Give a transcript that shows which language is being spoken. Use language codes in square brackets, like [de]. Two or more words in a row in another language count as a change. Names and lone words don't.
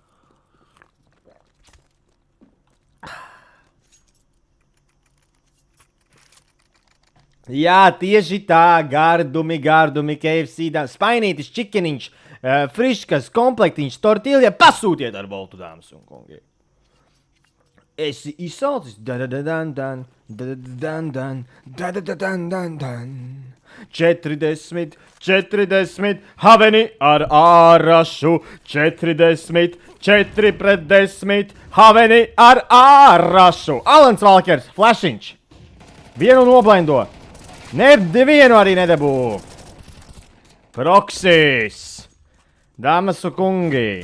[lv] Jā, tieši tā, gardumi, KFC, spainītis, čikeniņš, friškas, komplektiņš, tortilja, pasūtiet ar boltu, dāmas un kungi. Esi izsalcis, da-da-da-dan-dan, da-da-da-dan-dan, da-da-da-dan-dan-dan. 40, Haveni ar ārašu, 40, Haveni ar ārašu. Alans Valkers, flashiņš. Vienu noblaindo. Nevienu arī nedabū. Proksis. Dāmas un kungi.